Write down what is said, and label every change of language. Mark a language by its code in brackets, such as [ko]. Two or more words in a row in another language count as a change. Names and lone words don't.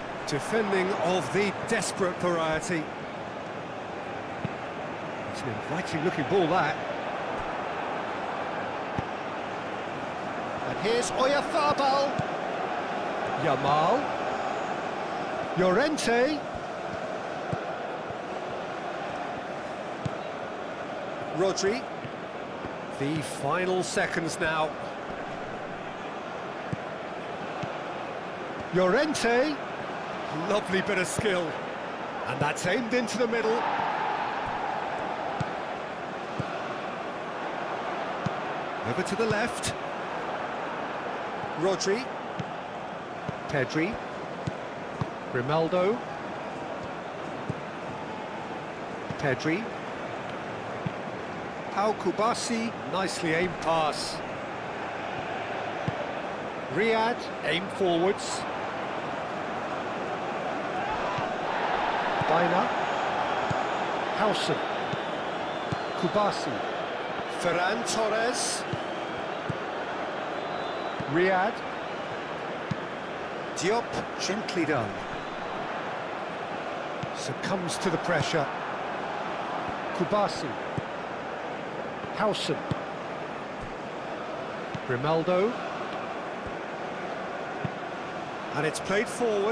[en] Defending of the desperate variety. It's an inviting-looking ball, that. And here's eFOOTBALL. Yamal. Llorente. Rodri. The final seconds now. Llorente. Lovely bit of skill. And that's aimed into the middle. Over to the left. Rodri. Pedri. Grimaldo. Pedri. Pau Kubasi, nicely aimed pass. Riyad, aim forwards. Baina. Hausen. Kubasi. Ferran Torres. Riyad. Diop, gently done. Succumbs to the pressure. Kubasi. Hausen. Grimaldo. And it's played forward.